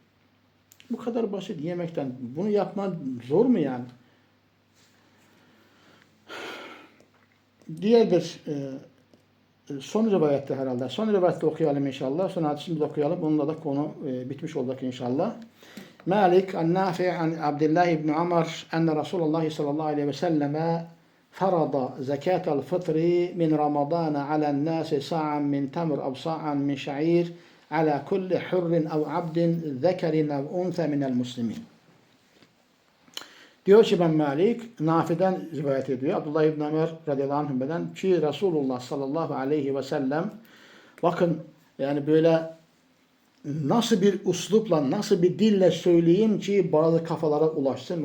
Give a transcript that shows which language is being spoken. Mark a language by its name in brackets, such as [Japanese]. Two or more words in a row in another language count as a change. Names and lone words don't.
[Turkish] Bu kadar basit yemekten. Bunu yapmak zor mu yani? Diğer bir son rivayette herhalde. Son rivayette okuyalım inşallah. Sonra hadisimizi okuyalım. Bununla da konu bitmiş olacak inşallah. [Arabic] مالك عن نافع عن عبد الله بن عمر أن رسول الله صلى الله عليه وسلم فرض زكاة الفطر من رمضان على الناس صاعا من تمر أو صاعا من شعير على كل حر أو عبد ذكر أو أنثى من المسلمين. [Turkish] Diyor ki ben Malik, Nafi'den rivayet ediyor. Abdullah İbn Ömer [Arabic] رضي الله عنه'den [Turkish] ki Resulullah [Arabic] صلى الله عليه وسلم [Turkish] bakın yani böyle nasıl bir uslupla, nasıl bir dille söyleyeyim ki bazı kafalara ulaşsın.